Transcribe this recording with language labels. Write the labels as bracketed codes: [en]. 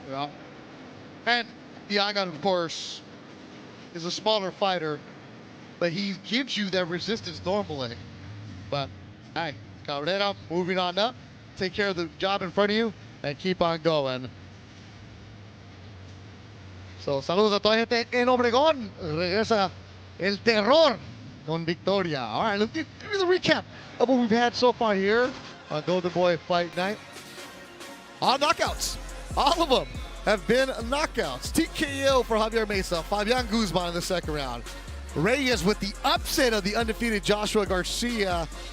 [en] Yeah. And Diagan, of course, is a smaller fighter, but he gives you that resistance normally. But, hey, Cabrera moving on up. Take care of the job in front of you and keep on going. [es] So, saludos a toda gente en Obregón. Regresa el terror con victoria. [en] All right, let's give me the recap of what we've had so far here on Golden Boy Fight Night. All knockouts. All of them have been knockouts. TKO for Javier Mesa. Fabian Guzman in the second round. Reyes with the upset of the undefeated Joshua Garcia.